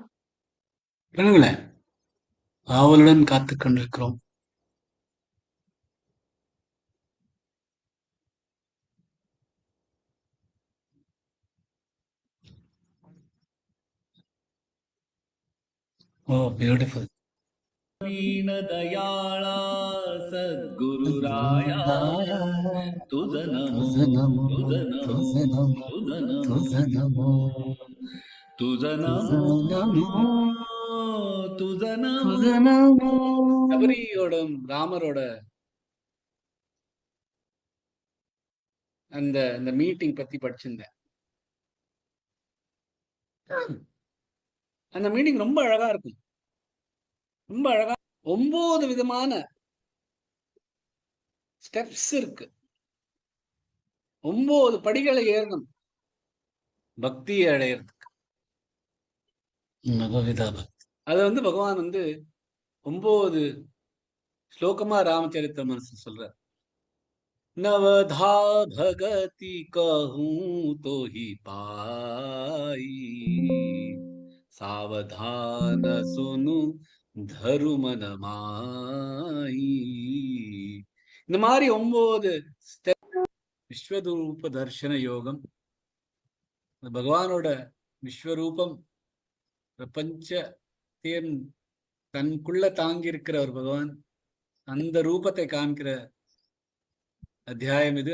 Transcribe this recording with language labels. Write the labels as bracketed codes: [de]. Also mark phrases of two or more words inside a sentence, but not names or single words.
[ta] பண்ணுங்களேன், ஆவலுடன் காத்துக் கொண்டிருக்கிறோம். [en] Oh beautiful. [mr] दीन दयाळा सद्गुरुराया तुझ नमो तुझ नमो तुझ नमो तुझ नमो तुझ नमो [ta] சபரியோடும் ராமரோட அந்த அந்த மீட்டிங் பத்தி படிச்சிருந்தேன். அந்த மீட்டிங் ரொம்ப அழகா இருக்கும். ரொம்ப அழகா 9 விதமான ஸ்டெப்ஸ் இருக்கு. 9 படிகளை ஏறணும் பக்தியை அடையிறதுக்கு. அது பகவான் 9 ஸ்லோகமா ராமச்சரித்த மனசு சொல்றார். [awa] नवधा भगति कहूं तो ही पाई सावधान सुनु धरु मन माई. [ta] இந்த மாதிரி 9 விஸ்வரூப தர்ஷன யோகம். பகவானோட விஸ்வரூபம் பிரபஞ்சத்தையும் தனக்குள்ள தாங்கி இருக்கிற ஒரு பகவான் அந்த ரூபத்தை காண்கிற அத்தியாயம் இது.